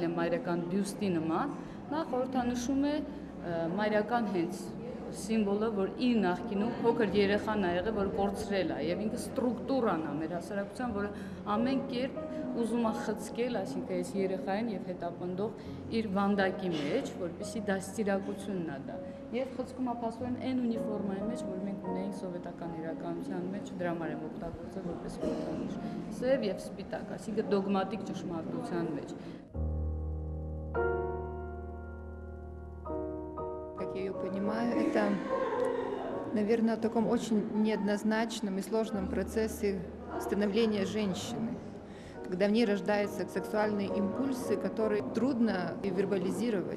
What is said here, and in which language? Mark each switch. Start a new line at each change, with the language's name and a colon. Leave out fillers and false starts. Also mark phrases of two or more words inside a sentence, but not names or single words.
Armenian: եմ մայրական բյուստի նման, նա խորհրդանշում է մայրական հենց սիմվոլը, որ իր նախկինում փոքր երեխան ա եղել, որ կորցրել է եւ ինքը ստրուկտուրան է մեր հասարակության, որը ամեն կերպ ուզում է խցկել, այսինքն այս երեխային եւ հետապնդող իր վանդակի մեջ, որպեսզի դաստիարակությունն է դա։ Եվ խցկում է փաստորեն այն ունիֆորմայի մեջ, որ մենք ունեինք սովետական իրականության մեջ, դրա համար եմ օգտագործել որպես խորհրդանիշ։ Սև եւ սպիտակ, այսինքն դոգմատիկ ճշմարտության մեջ։
Russian: Как я ее понимаю, это, наверное, в таком очень неоднозначном и сложном процессе становления женщины, когда в ней рождаются сексуальные импульсы, которые трудно вербализировать.